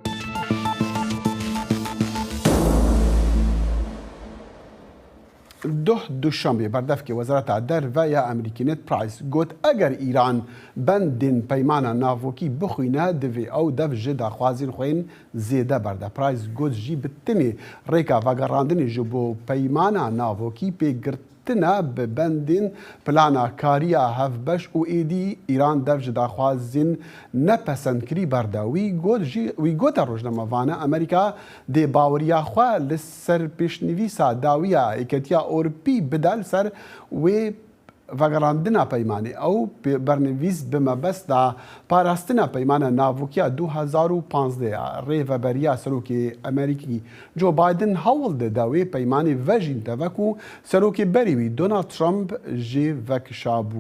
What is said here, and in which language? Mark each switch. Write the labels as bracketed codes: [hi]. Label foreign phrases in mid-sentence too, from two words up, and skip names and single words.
[ku] دوشنبه بردفکی وزارت دەرڤە یا ئەمریکی نت پرایس گوت ئەگەر ئیران بەندین پەیمانە ناڤۆکی بخوینە دەوێ ئەو دەف ژ داخوازین خوێن زێدە بەردە پرایس گوت ژی بتنێ ڕێکا ڤەگەڕاندنی ji بۆ پەیمانە ناڤۆکی پێگرتنە bi bendên plana kariya hevbeş û êdî îran dev ji daxwazin nepesendkirî berda wî gota rojnamevane Amerîka dê baweriya xwe li ser pêşnivîsa dawiya Yeketiya Ewropî bide li ser wê vegerandina peymanê ew bernivîs bi mebesta parastina peymana navûkiya 2015 ya rêveberiya serokê Amerîkî Joe Biden hewl dide wê peymanê vejîn teve ku serokê berî wî Donald Trump jê vekişabû.